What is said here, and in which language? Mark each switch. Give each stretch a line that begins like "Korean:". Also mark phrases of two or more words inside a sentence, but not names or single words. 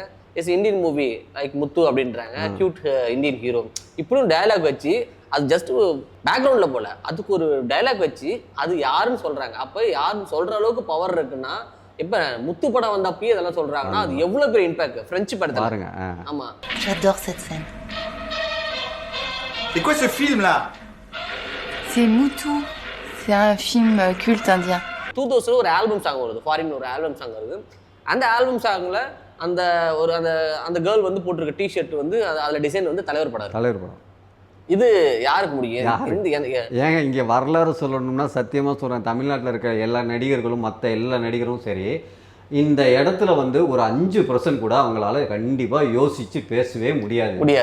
English: It's Indian movie like Muthu
Tamil: அப்படின்றாங்க.
English: cute Indian hero
Tamil: இப்படியும் டயலாக் வச்சு, அது
English: just background-il
Tamil: போல அதுக்கு ஒரு டயலாக் வச்சு அது யாருன்னு சொல்கிறாங்க. அப்போ யாருன்னு சொல்கிற அளவுக்கு பவர் இருக்குன்னா, இப்போ முத்து படம் வந்தப்பயே இதெல்லாம் சொல்கிறாங்கன்னா அது எவ்வளோ பெரிய
English: impact French
Tamil: படத்தில் பாருங்க. ஆமாம்,
French: j'adore cette scène. C'est quoi ce film là? C'est Moutou. C'est un film culte indien.
Tamil: 2000 ஒரு
English: album song
Tamil: வருது, ஃபாரின் ஒரு
English: album song
Tamil: வருது. அந்த
English: album song-il
Tamil: அந்த கேர்ள் வந்து போட்டிருக்க டிஷர்ட் வந்து அதில் டிசைன் வந்து தலைவர் படம். இது யாருக்கு முடியும்? ஏங்க இங்கே வரலாறு சொல்லணும்னா சத்தியமாக சொல்கிறேன், தமிழ்நாட்டில் இருக்க எல்லா நடிகர்களும் மற்ற எல்லா நடிகரும் சரி, இந்த இடத்துல வந்து ஒரு 5% கூட அவங்களால கண்டிப்பாக யோசித்து பேசவே முடியாது.